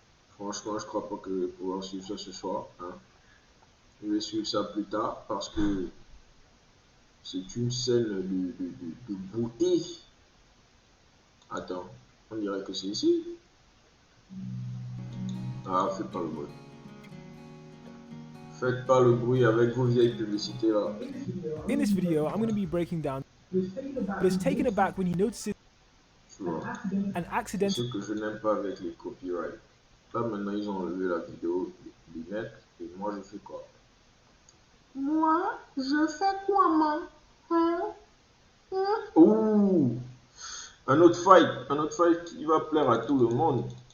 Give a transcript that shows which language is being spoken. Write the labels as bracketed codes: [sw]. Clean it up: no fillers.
[fr] Franchement, je crois pas que je vais pouvoir suivre ça ce soir. Hein. Je vais suivre ça plus tard parce que c'est une scène de beauté. Attends, on dirait que c'est ici. Ah, faites pas le bruit. Faites pas le bruit avec vos vieilles publicités là. [en] In this video, I'm going to be breaking down, but it's taken aback when he notices an accident. [fr] Ce que je n'aime pas avec les copyrights. Là maintenant ils ont enlevé la vidéo du net et moi je fais quoi? Moi, je fais quoi, maman? Ouh, un autre fight qui va plaire à tout le monde.